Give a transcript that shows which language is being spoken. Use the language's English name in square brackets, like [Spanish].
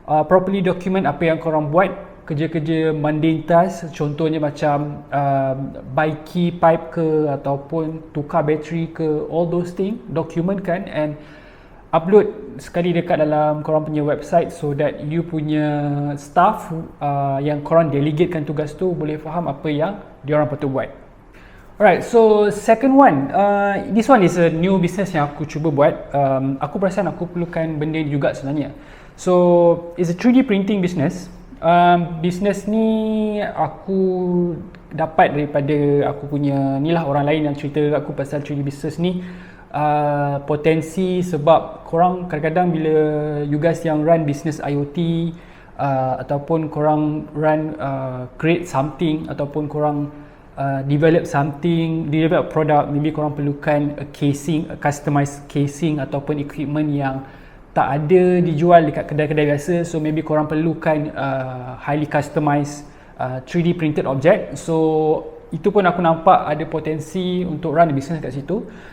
[English] properly document [Malay] apa yang korang buat, kerja-kerja [English] mundane task, [Malay] contohnya macam buy key pipe ke ataupun tukar bateri ke, [English] all those things document [Malay] kan and upload sekali dekat dalam korang punya website [English] so that you [Malay] punya staff yang korang delegatekan tugas tu boleh faham apa yang diorang patut buat. [English] Alright, so second one, this one is a new business [Malay] yang aku cuba buat. Aku perasan aku perlukan benda ni juga sebenarnya. [English] So it's a 3D printing business. [Malay] Business ni aku dapat daripada aku punya ni lah, orang lain yang cerita aku pasal 3D business ni. Potensi sebab korang kadang-kadang bila you guys yang run business IoT ataupun korang run create something ataupun korang [English] develop something, develop product, [Malay] maybe korang perlukan [English] a casing, a customized casing [Malay] ataupun equipment yang tak ada dijual dekat kedai-kedai biasa. [English] So maybe [Malay] korang perlukan [English] highly customized 3D printed object. [Malay] So itu pun aku nampak ada potensi untuk run business kat situ.